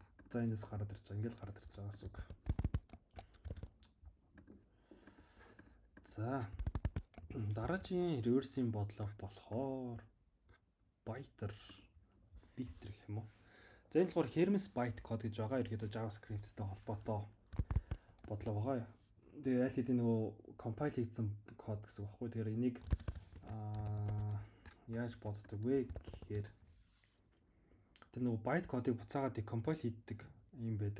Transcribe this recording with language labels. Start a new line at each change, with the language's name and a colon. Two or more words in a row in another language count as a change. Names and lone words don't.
Mongolian: За энэс гараад ирж байгаа. Ингээл гараад ирж байгаа гэсэн үг. За дараагийн reverse-ийн бодлого болохоор byte гэх юм уу. За энэ болохоор Hermes
English: byte code
Mongolian: гэж байгаа. Ерөөдөө JavaScript-тэй холбоотой бодлого байгаа. Тэгээ аль хэдийн нөгөө compile хийсэн код гэсэн үг байхгүй. Тэгэхээр энийг яаж боддог вэ гэхээр тэр нөгөө byte кодыг буцаагаад decompile хийдэг юм байдаг.